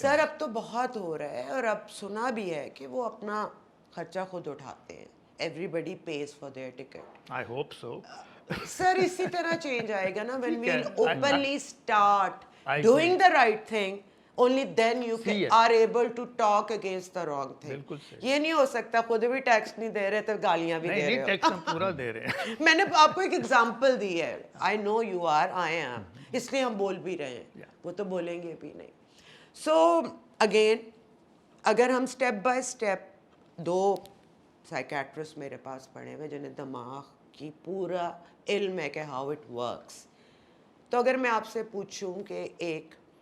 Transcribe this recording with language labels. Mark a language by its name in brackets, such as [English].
[Urdu] سر اب تو بہت ہو رہا ہے, اور اب سنا بھی ہے کہ وہ اپنا خرچہ خود اٹھاتے ہیں. [English] Everybody pays for their ticket. I hope so. [Urdu] سر اسی طرح چینج آئے گا نا [English] when we openly start doing the right thing. Only then you are able to talk against the wrong thing. [Urdu] یہ نہیں ہو سکتا خود بھی ٹیکس نہیں دے رہے تو گالیاں بھی دے رہے ہو. ٹیکس ہم پورا دے رہے ہیں. میں نے آپ کو ایک ایگزامپل دی ہے. [English] I know you are, I am. [Urdu] اس لیے ہم بول بھی رہے ہیں, وہ تو بولیں گے بھی نہیں. [English] so again [Urdu] اگر ہم step by step, do psychiatrist میرے پاس پڑھے ہوئے جنہیں دماغ کی پورا علم ہے کہ [English] how it works, [Urdu] تو اگر میں آپ سے پوچھوں کہ ایک